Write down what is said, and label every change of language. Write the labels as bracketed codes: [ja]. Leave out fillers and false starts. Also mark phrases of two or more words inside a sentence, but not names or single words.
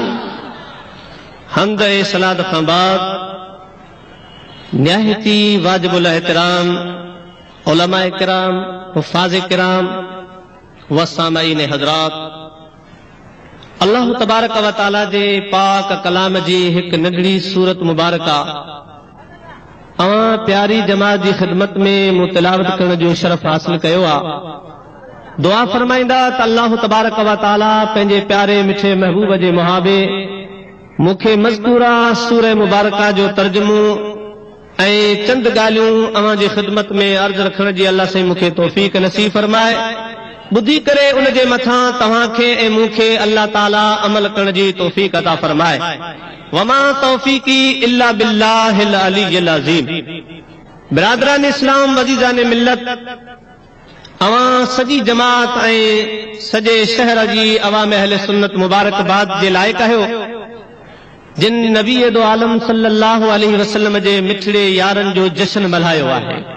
[sd] हम्द सलात खां बाद निहायती वाजिबुल एहतराम उलमा किराम, हुफ़ाज़ किराम व सामाईन हज़रात, [ar] الله تبارك وتعالى [sd] जे पाक कलाम जी हिक नंढड़ी सूरत मुबारका प्यारी जमात जी ख़िदमत में मुतिलावत करण जो शरफ़ हासिल कयो आ। दुआ फरमाईंदा त [ar] الله تبارك وتعالى [sd] पंहिंजे प्यारे मिठे महबूब जे मुहाबे मूंखे मज़कूरा सूरह मुबारका जो तर्जुमो ऐं चंद ॻाल्हियूं अवां जी ख़िदमत में अर्ज़ रखण जी अल्लाह साईं मूंखे तौफ़ीक़ नसीब फरमाए। बुधी करे उन जे मथां तव्हांखे ऐं मूंखे अल्लाह ताला अमल करण जी तौफ़ीक़ अता फरमाए। [ar] وما توفيقي إلا بالله العلي العظيم. [sd] बिरादरान इस्लाम, वज़ीज़ान मिल्लत, अवां सॼी जमात ऐं सॼे शहर जी अवाम अहले सुन्नत मुबारकबाद जे लाइक़ आहियो जिन नबी दो आलम [ar] صلى الله عليه وسلم [sd] जे मिठड़े यारनि जो जश्न मल्हायो आहे।